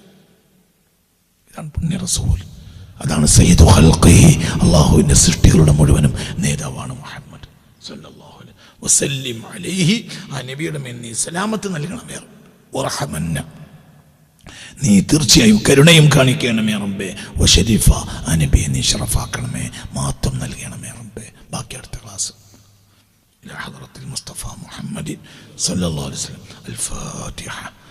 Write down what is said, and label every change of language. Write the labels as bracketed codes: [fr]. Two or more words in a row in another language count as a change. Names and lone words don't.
[ml] ഇതാണ് പുണ്യ റസൂൽ, അതാണ് [ar] سيد خلقه, [ml] അല്ലാഹുവിന്റെ സൃഷ്ടികളുടെ മുഴുവനും നേതാവാണ് മുഹമ്മദ് [ar] صلى الله عليه وسلم عليه. [ml] ആ നബിയുടെ മേൽ നീ സലാമത്ത് നൽകണമേ വറഹമന്ന, നീ തീർച്ചയായും കരുണയും കാണിക്കണമേ റബ്ബേ. വശരീഫ, ആ നബിയെ നീ ശറഫാക്കണമേ, മാത്രം നൽകണമേ റബ്ബേ. ബാക്കി അടുത്ത ക്ലാസ്. [ar] إلى حضرة المصطفى محمد صلى الله عليه وسلم. الفاتحة.